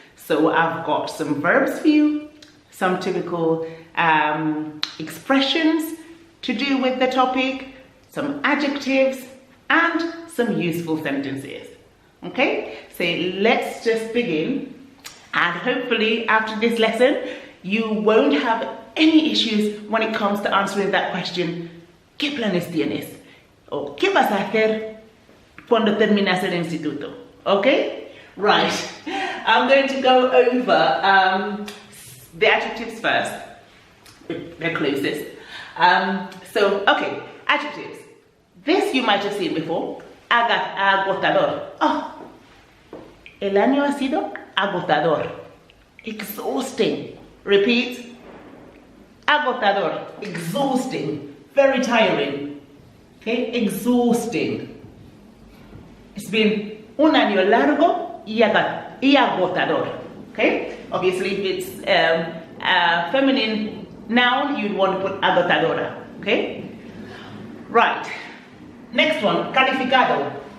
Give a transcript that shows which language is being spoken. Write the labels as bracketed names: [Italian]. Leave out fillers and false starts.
[English] So I've got some verbs for you, some typical expressions to do with the topic, some adjectives, and some useful sentences. Okay, so let's just begin, and hopefully after this lesson you won't have any issues when it comes to answering that question. [Spanish] ¿Qué planes tienes? O ¿qué vas a hacer cuando terminas el instituto? [English] Okay, right. I'm going to go over the adjectives first. They're closest. Okay, adjectives. This you might have seen before. [Spanish] Agotador. Oh, el año ha sido agotador. [English] Exhausting. Repeat. Agotador. Exhausting. Very tiring. Okay, exhausting. It's been [Spanish] un año largo y agotador. [English] Okay, obviously if it's a feminine noun, you'd want to put agotadora. Okay, right. Next one, calificado.